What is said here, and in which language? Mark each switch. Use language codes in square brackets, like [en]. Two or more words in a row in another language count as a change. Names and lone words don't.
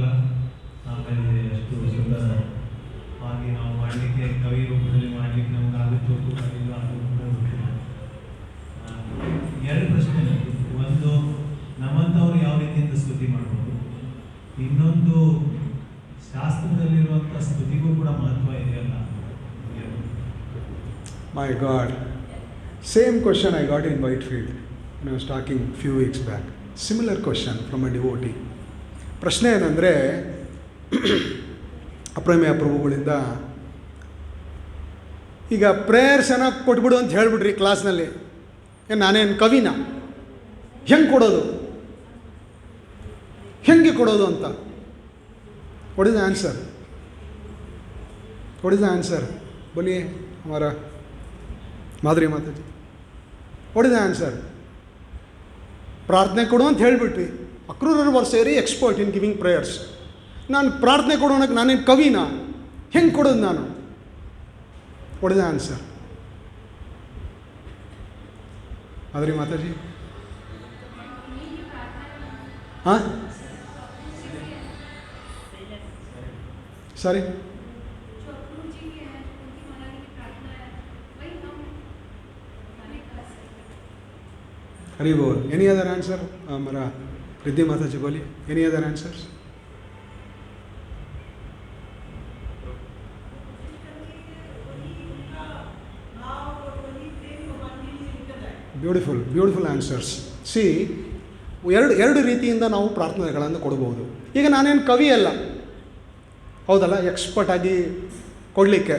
[kn] ಆಮೇಲೆ ಅಷ್ಟು ಸುಂದರ ಹಾಗೆ ನಾವು ಮಾಡಲಿಕ್ಕೆ ಕವಿ ರೂಪದಲ್ಲಿ ಮಾಡಲಿಕ್ಕೆ ನಮ್ಗೆ ಆಗುತ್ತೋ ಇಲ್ಲ ಅದು ಗೊತ್ತಿಲ್ಲ. ಎರಡು ಪ್ರಶ್ನೆ. ಒಂದು, ನಮ್ಮಂಥವ್ರು ಯಾವ ರೀತಿಯಿಂದ ಸ್ತುತಿ ಮಾಡ್ಬೋದು. ಇನ್ನೊಂದು, ಶಾಸ್ತ್ರದಲ್ಲಿರುವಂಥ ಸ್ತುತಿಗೂ ಕೂಡ ಮಹತ್ವ ಇದೆಯಲ್ಲ. [en] My God, same question I got in Whitefield when I was talking few weeks back. Similar question from a devotee. [kn] ಪ್ರಶ್ನೆ ಏನಂದರೆ, ಅಪ್ರಮೇಯ ಪ್ರಭುಗಳಿಂದ ಈಗ ಪ್ರೇಯರ್ಸ್ ಏನೋ ಕೊಟ್ಬಿಡು ಅಂತ ಹೇಳ್ಬಿಡ್ರಿ ಕ್ಲಾಸ್ನಲ್ಲಿ. ಏನು ನಾನೇನು ಕವಿನ? ಹೆಂಗೆ ಕೊಡೋದು, ಹೆಂಗೆ ಕೊಡೋದು ಅಂತ. [en] What is the answer? What is the answer? [hi] बोलिए हमारा ಮಾಧುರಿ ಮಾತಾಜಿ. [en] What is the answer? [kn] ಪ್ರಾರ್ಥನೆ ಕೊಡು ಅಂತ ಹೇಳಿಬಿಟ್ರಿ. [en] ಅಕ್ರೂರರು were very expert in giving prayers. [kn] ನಾನು ಪ್ರಾರ್ಥನೆ ಕೊಡೋಣಕ್ಕೆ ನಾನೇನು ಕವಿನಾ? ಹೆಂಗೆ ಕೊಡೋದು ನಾನು? [en] What is the answer? ಮಾಧುರಿ ಮಾತಾಜಿ. [kn] ಹಾಂ, ಸಾರಿ, [hi] हरी बोल. [en] Any other answer? [hi] हमारा रिद्धि माता जी बोलिए. [en] Any other answers? Beautiful beautiful answers. [kn] ಸಿ, ಎರಡು ರೀತಿಯಿಂದ ನಾವು ಪ್ರಾರ್ಥನೆಗಳನ್ನು ಕೊಡ್ಬೋದು. ಈಗ ನಾನೇನು ಕವಿ ಅಲ್ಲ, ಹೌದಲ್ಲ, ಎಕ್ಸ್ಪರ್ಟ್ ಆಗಿ ಕೊಡಲಿಕ್ಕೆ.